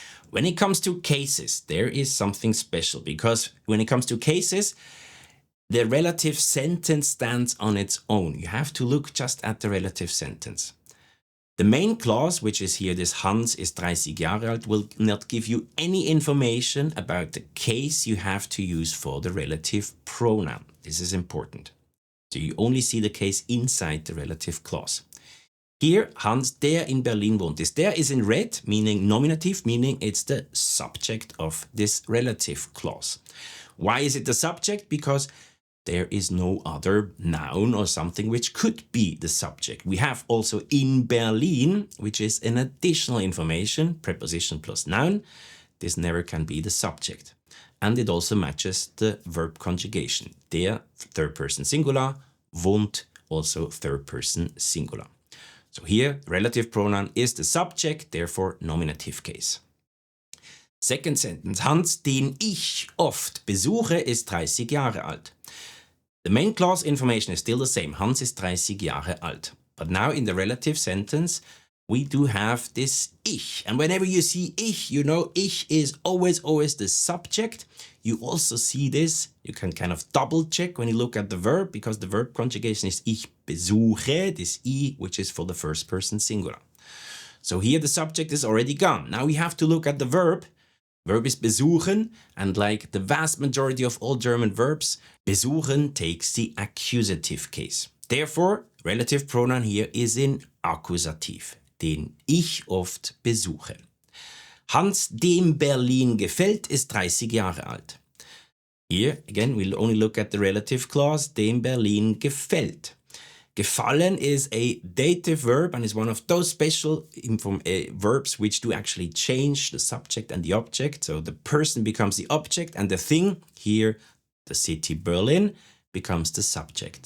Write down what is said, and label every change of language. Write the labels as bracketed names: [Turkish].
[English] When it comes to cases, there is something special because when it comes to cases, the relative sentence stands on its own. You have to look just at the relative sentence. The main clause, which is here, this [German] Hans ist 30 Jahre alt, [English] will not give you any information about the case you have to use for the relative pronoun. This is important. So you only see the case inside the relative clause. [German] Here, Hans, der in Berlin wohnt. [English] This der is in red, meaning nominative, meaning it's the subject of this relative clause. Why is it the subject? Because there is no other noun or something which could be the subject. We have also in Berlin, which is an additional information, preposition plus noun. This never can be the subject. And it also matches the verb conjugation. Der, third person singular, wohnt, also third person singular. So here, relative pronoun is the subject, therefore nominative case. Second sentence, [German] Hans, den ich oft besuche, ist 30 Jahre alt. [English] The main clause information is still the same. [German] Hans ist 30 Jahre alt. [English] But now in the relative sentence, we do have this ich. And whenever you see ich, you know ich is always the subject. You also see this, you can kind of double check when you look at the verb, because the verb conjugation is ich besuche, this I, which is for the first person singular. So here the subject is already gone. Now we have to look at the verb. Verb is besuchen, and like the vast majority of all German verbs, besuchen takes the accusative case. Therefore, relative pronoun here is in Akkusativ, [German] den ich oft besuche. Hans, dem Berlin gefällt, ist 30 Jahre alt. [English] Here, again, we'll only look at the relative clause, [German] dem Berlin gefällt. [English] Gefallen is a dative verb and is one of those special verbs which do actually change the subject and the object. So the person becomes the object and the thing, here the city Berlin, becomes the subject.